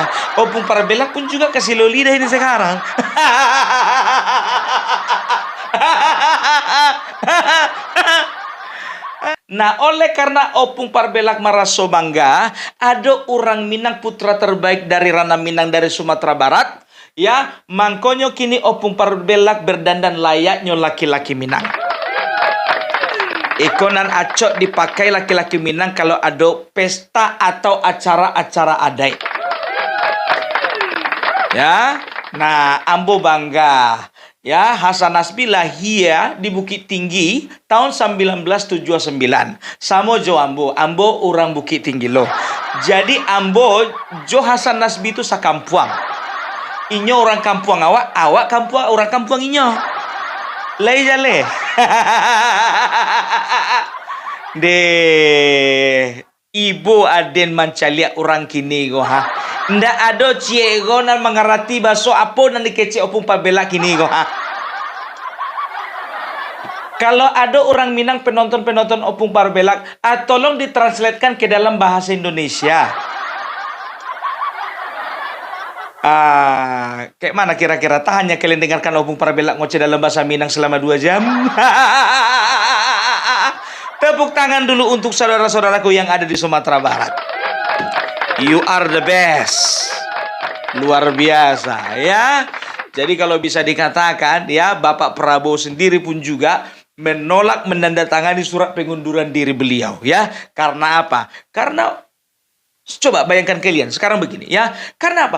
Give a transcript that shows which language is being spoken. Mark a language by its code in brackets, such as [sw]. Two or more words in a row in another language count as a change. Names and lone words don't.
[id] Opung Parbelak pun juga kesilio lidah ini sekarang. Nah, oleh karena Opung Parbelak merasa bangga, ada orang Minang putra terbaik dari ranah Minang dari Sumatera Barat, ya, [min] mangkonyo kini [id] Opung Parbelak berdandan layaknya laki-laki Minang. [min] Ikonan acok dipakai laki-laki Minang kalau ada pesta atau acara-acara adat. Ya, nah ambo bangga. [id] Ya, Hasan Nasbi lahir di Bukit Tinggi tahun 1979. [min] Samo jo ambo orang Bukit Tinggi loh. Jadi ambo jo Hasan Nasbi itu sakampuang. Inyo orang kampuang awak kampuang orang kampuang inyo. Lai jale. De ibu aden mancalia orang kini go ha. Ndak ada ciego nan mengerti baso apa nan dikece Opung Parbelak kini go ha. [id] Kalau ada orang Minang penonton Opung Parbelak, tolong ditranslatekan ke dalam bahasa Indonesia. Kayak mana kira-kira? Tahannya kalian dengarkan Opung Parbelak ngoceh dalam bahasa Minang selama 2 jam. Tepuk tangan dulu untuk saudara-saudaraku yang ada di Sumatera Barat. [en] You are the best. [id] Luar biasa ya. Jadi kalau bisa dikatakan ya, Bapak Prabowo sendiri pun juga menolak menandatangani surat pengunduran diri beliau ya. Karena apa? Karena coba bayangkan kalian sekarang begini ya. Karena apa?